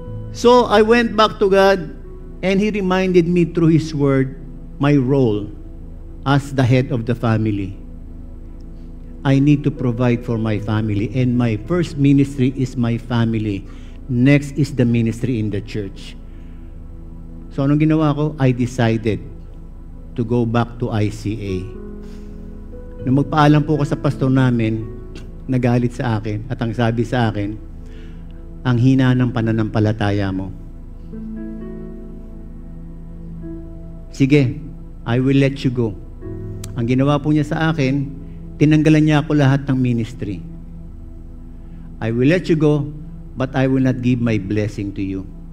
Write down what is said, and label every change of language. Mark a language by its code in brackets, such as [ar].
[en] So, I went back to God and He reminded me through His Word my role as the head of the family. I need to provide for my family, and my first ministry is my family. Next is the ministry in the church. [tl] So anong ginawa ko? [en] I decided to go back to ICA. [tl] Nung magpaalam po ko sa pastor namin, nagalit sa akin, at ang sabi sa akin, ang hina ng pananampalataya mo. Sige, [en] I will let you go. [tl] Ang ginawa po niya sa akin, tinanggalan niya ako lahat ng ministry. [en] I will let you go, but I will not give my blessing to you.